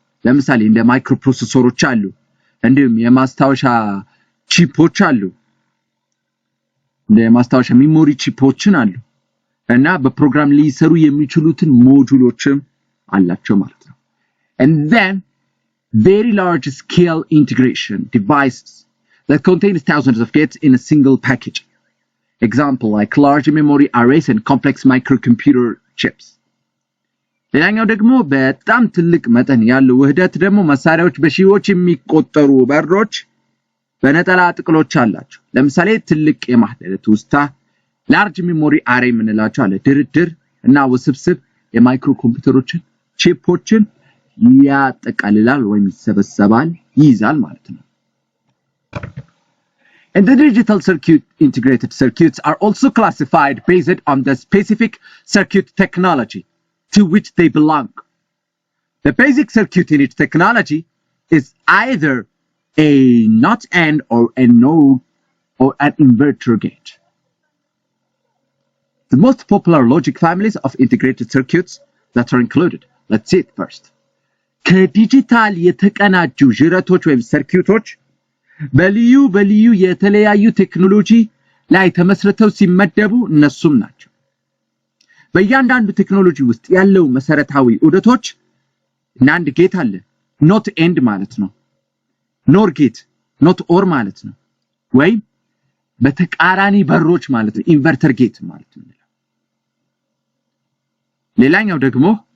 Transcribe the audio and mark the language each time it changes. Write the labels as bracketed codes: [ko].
[am] ለምሳሌ እንደ ማይክሮ ፕሮሰሰሮች አሉ፣ እንዲሁም የማስታወሻ ቺፖች አሉ፣ የማስታወሻ ሚሞሪ ቺፖችን አሉ እና በፕሮግራም ሊሰሩ የሚችሉትን ሞጁሎችም አላቸው ማለት ነው። [en] And then very large scale integration devices that contains thousands of gates in a single package. Example like large memory arrays and complex microcomputer chips. [am] ሌላኛው ደግሞ በጣም ትልቅ መጠን ያለው ውህደት ደግሞ መሳሪያዎች በሺዎች የሚቆጠሩ በሮች በነጠላ ጥቅሎች አላቸው። ለምሳሌ ትልቅ የማህደረት ውስታ ላርጅ ሜሞሪ አሬ ምንላቸው አለ። ድርድር እና ውስብስብ የማይክሮ ኮምፒውተሮችን ቺፖችን ያጠቃልላል ወይም ይሰበሰባል ይይዛል ማለት ነው። [en] And the digital circuit integrated circuits are also classified based on the specific circuit technology to which they belong. The basic circuit in its technology is either a NOT AND or a NOT or an inverter gate. The most popular logic families of integrated circuits that are included. Let's see it first. [am] ከዲጂታል የተቀናጁ ጅረቶች ወይም ሰርኪዩቶች በልዩ የተለያዩ ቴክኖሎጂ ላይ ተመስርተው ሲመደቡ እነሱም ናቸው። በእያንዳንዱ ቴክኖሎጂ ውስጥ ያለው መሰረታዊ ዑደቶች ናንድ ጌት አለ not end ማለት ነው nor gate not or ማለት ነው ወይ በተቃራኒ በሮች ማለት ነው ኢንቨርተር ጌት ማለት ነው ሌላኛው ደግሞ